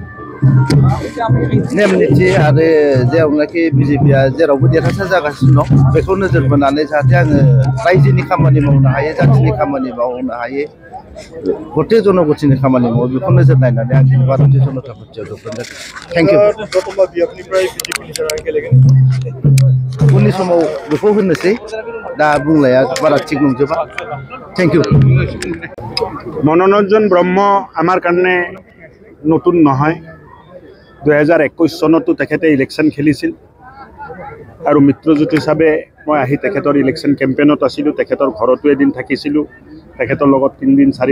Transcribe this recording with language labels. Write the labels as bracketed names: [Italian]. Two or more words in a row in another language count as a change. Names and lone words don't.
[Bodo] नेम नीति आरो जेरावनाखि बिजेपिया जेरावबो देरहासार जागासिनो दं बेखौ नोजोर बोनानै जाहाथे आङो रायजोनि खामानि मावनो हायो जाथिनि खामानि मावनो हायो गटे जनगतिनि खामानि मावो बेखौ नोजोर नायनानै आं दिनै भारतीय जनता पार्टियाव जगदान जादों [English] thank you [Bodo] उननि समाव बेखौ होननोसै दा बुंनाया बारा थिग नंजोबा [English] thank you [Assamese] মনোৰঞ্জন ব্ৰহ্ম আমাৰ কাৰণে নতুন নহয় 2021 চনতো তেখেতে ইলেকশ্যন খেলিছিল আৰু মিত্ৰজোঁট হিচাপে মই আহি তেখেতৰ [English] election campaign [Assamese] আছিলোঁ তেখেতৰ ঘৰতো এদিন থাকিছিলোঁ তেখেতৰ লগত 3 দিন 4